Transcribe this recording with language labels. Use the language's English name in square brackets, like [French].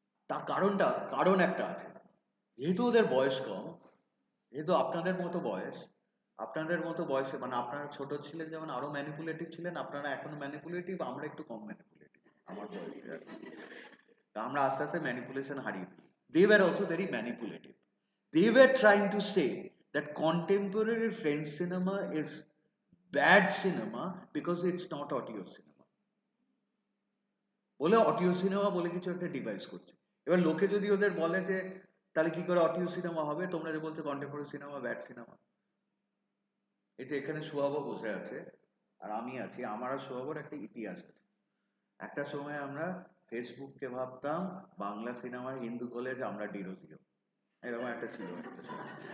[Bangla] তার কারণ একটা আছে, যেহেতু ওদের বয়স কম, যেহেতু আপনাদের মতো বয়সে, মানে আপনারা ছোট ছিলেন যেমন আরো ম্যানিপুলেটিভ ছিলেন, আপনারা এখনো ম্যানিপুলেটিভ, আমরা একটু কম ম্যানিপুলেটিভ আমার বয়সে। আমরা আস্তে আস্তে ম্যানিপুলেশন হারিয়ে ফেলি। [English] They were also very manipulative. They were trying to say that contemporary French cinema is bad cinema because it's not audio cinema. [Bangla] বলে অডিও সিনেমা বলে কিছু একটা ডিভাইস করছে। এবার লোকে যদি ওদের বলে যে তাহলে কি করে অডিও সিনেমা হবে, তোমরা যে বলছো কন্টেম্পোরারি সিনেমা ব্যাড সিনেমা। এই যে এখানে সুয়াবো বসে আছে, আর আমি আছি, আমার আর সৌরভের একটা ইতিহাস আছে। একটা সময় আমরা ফেসবুককে ভাবতাম বাংলা সিনেমার হিন্দু কলেজ, আমরা ডিরোজিও, এরকম একটা ছিল একটা সময়।